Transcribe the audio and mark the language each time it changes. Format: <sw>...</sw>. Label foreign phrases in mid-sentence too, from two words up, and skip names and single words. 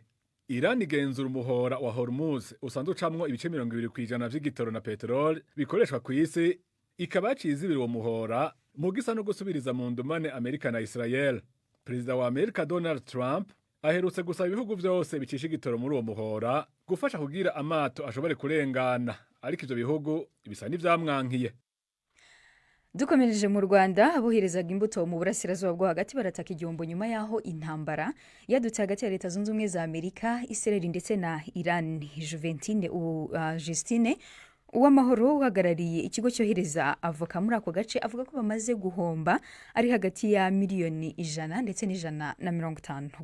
<rn>Iran igenzura umuhora wa Hormuz usanzwe ucamwo ibice 20% vy'igitoro na petrol bikoreshwa ku isi, ikaba yacizibira uwo muhora mu gisa no gusubiriza mu ndumane Amerika na Israel. perezida wa Amerika Donald Trump aherutse gusaba ibihugu byose bicisha igitoro muri uwo muhora gufasha kugira amato ashobore kurengana, ariko ivyo bihugu bisa n'ivyamwankiye.</rn> <rw>Dukomereje mu Rwanda, aboherezaga imbuto mu burasirazuba bwo hagati barataka igihombo nyuma yaho intambara yadutse hagati ya Leta Zunze Ubumwe za Amerika, Israel ndetse na Iran. Justine Uwamahoro uhagarariye ikigo cyohereza avoka muri ako gace avuga ko bamaze guhomba ari hagati ya miliyoni 100 ndetse n'150.</rw>